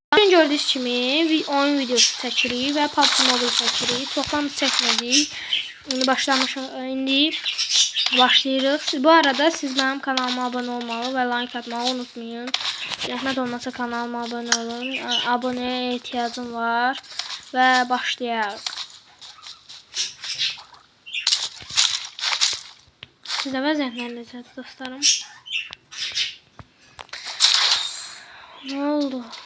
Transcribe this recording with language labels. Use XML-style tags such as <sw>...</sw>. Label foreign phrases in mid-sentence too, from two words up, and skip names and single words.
<az>Bugün gördüğünüz kimi bir oyun videosu çekirik ve PUBG Mobile çekirik. Çoxdan çəkmədik. İndi başlayırıq.</az> <tr>Bu arada siz benim kanalıma abone olmalı ve like atmağı unutmayın.</tr> <az>Zəhmət olmasa kanalıma abone olun.</az> <tr>Aboneye ihtiyacım var</tr> <az>ve başlayaq. Sizə vəziyyətlər necədir dostlarım?</az> <tr>Ne oldu?</tr>